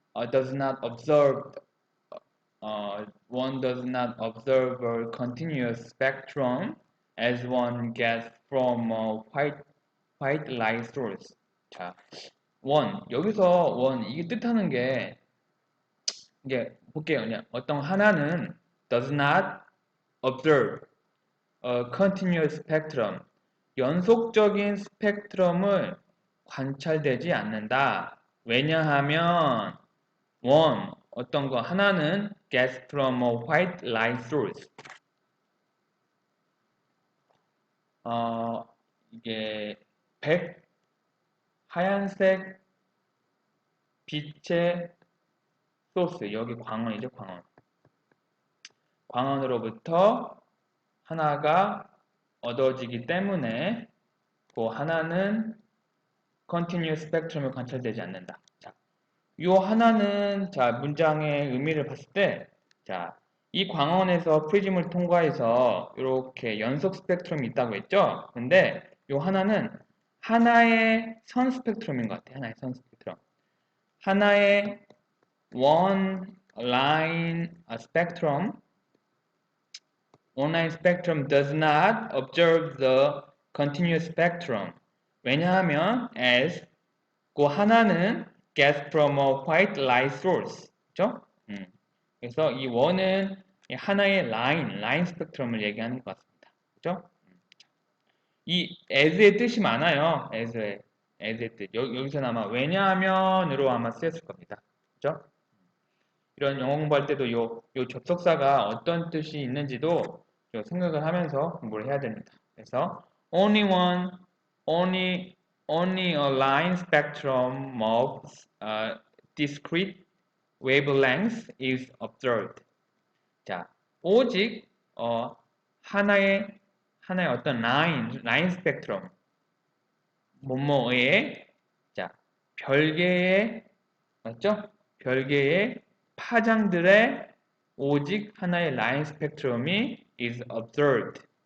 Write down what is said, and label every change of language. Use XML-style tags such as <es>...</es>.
<en>does not observe, one does not observe a continuous spectrum as one gets from a white light source.</en> <ko>자, 여기서 이게 뜻하는 게, 이게 볼게요. 그냥 어떤 하나는</ko> <en>does not observe a continuous spectrum,</en> <ko>연속적인 스펙트럼을 관찰되지 않는다. 왜냐하면 어떤 거 하나는</ko> <en>gets from a white light source.</en> <ko>어, 이게 하얀색 빛의 소스, 여기 광원이죠, 광원. 광원으로부터 하나가 얻어지기 때문에 그 하나는</ko> <en>continuous spectrum</en> <ko>을 관찰되지 않는다. 자, 요 하나는 자 문장의 의미를 봤을 때, 자, 이 광원에서 프리즘을 통과해서 이렇게 연속 스펙트럼이 있다고 했죠. 근데 요 하나는 하나의 선 스펙트럼인 것 같아요. 하나의 선 스펙트럼. 하나의</ko> <en>one line spectrum. Online spectrum does not observe the continuous spectrum.</en> <ko>왜냐하면</ko> <en>as</en> <ko>그 하나는</ko> <en>gets from a white light source.</en> <ko>그죠? 그래서 이 원은 하나의 라인 스펙트럼을 얘기하는 것 같습니다. 그죠? 이 as의 뜻이 많아요. as의 뜻. 여기서는 아마 왜냐하면으로 아마 쓰였을 겁니다. 그죠? 이런 영어 공부할 때도 요 접속사가 어떤 뜻이 있는지도 생각을 하면서 공부를 해야 됩니다. 그래서</ko> <en>only only a line spectrum of discrete wavelength is observed.</en> <ko>자, 오직 하나의 어떤 라인 스펙트럼 뭐뭐의 자 별개의 맞죠? 별개의 파장들의 오직 하나의 라인 스펙트럼이</ko> <en>is observed.</en>